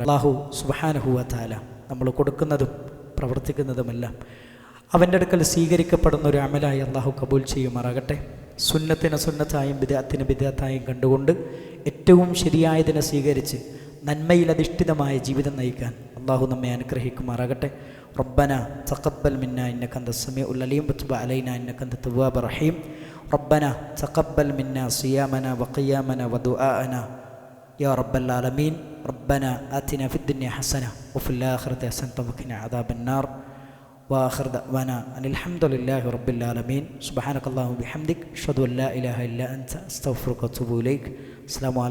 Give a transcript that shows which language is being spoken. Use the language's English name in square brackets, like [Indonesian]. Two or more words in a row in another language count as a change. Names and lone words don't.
[Arabic] الله سبحانه وتعالى [Malayalam] നമ്മൾ കൊടുക്കുന്നതും പ്രവർത്തിക്കുന്നതുമെല്ലാം അവൻ്റെ അടുക്കൽ സ്വീകരിക്കപ്പെടുന്ന ഒരു അമലായി അള്ളാഹു കബൂൽ ചെയ്യുമാറാകട്ടെ. സുന്നത്തിനെ സുന്നത്തായും ബിദ്അത്തിനെ ബിദ്അത്തായും കണ്ടുകൊണ്ട് ഏറ്റവും ശരിയായതിനെ സ്വീകരിച്ച് നന്മയിലധിഷ്ഠിതമായ ജീവിതം നയിക്കാൻ അള്ളാഹു നമ്മെ അനുഗ്രഹിക്കുമാറാകട്ടെ. [Arabic] ربنا تقبل منا إنك أنت السميع العليم وتب علينا إنك أنت التواب الرحيم. ربنا تقبل منا صيامنا وقيامنا ودعاءنا يا رب العالمين. ربنا آتنا في الدنيا حسنة وفي الآخرة حسنة وقنا عذاب النار. وآخر دعوانا أن الحمد لله رب العالمين. سبحانك اللهم وبحمدك أشهد أن لا إله إلا أنت أستغفرك وأتوب إليك.